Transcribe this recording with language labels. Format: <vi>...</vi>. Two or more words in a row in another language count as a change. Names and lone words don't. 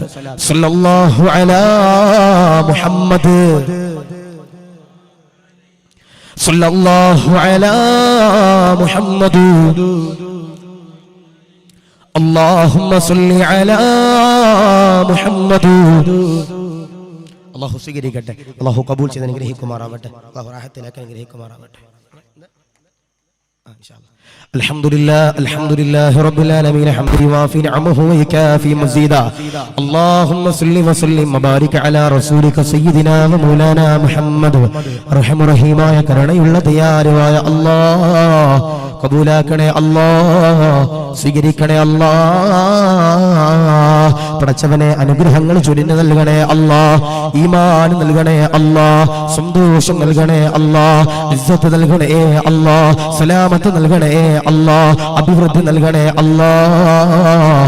<ar>صلى الله على محمد، صلى الله على محمد، اللهم صل على محمد.</ar> <ml>അല്ലാഹു സ്വീകരിക്കട്ടെ. അല്ലാഹു കബൂൽ ചെയ്ത് അനുഗ്രഹിക്കുമാറാവട്ടെ. അല്ലാഹു റാഹത്തിലാക്കി അനുഗ്രഹിക്കുമാറാവട്ടെ.</ml> <ar>إن شاء الله. الحمد لله رب العالمين حمدا يوافي نعمه ويكافي مزيدا. اللهم صل وسلم وبارك على رسولك سيدنا ومولانا محمد.</ar> <ml>رحم رحيമായ കരുണയുള്ള ദയാലുവായ അല്ലാഹ് കബൂലാക്കണേ അല്ലാഹ്, സ്വീകരിക്കണേ അല്ലാഹ്. പടച്ചവനെ അനുഗ്രഹങ്ങൾ ചൊരിഞ്ഞു നൽകണേ അല്ലാഹ്, ഈമാൻ നൽകണേ അല്ലാഹ്, സന്തോഷം നൽകണേ അല്ലാഹ്, ഇസ്സത്ത് നൽകണേ അല്ലാഹ്, സലാമത്ത് നൽകണേ അല്ലാഹ്, അഭിവൃദ്ധി നൽകണേ അല്ലാഹ്.</ml>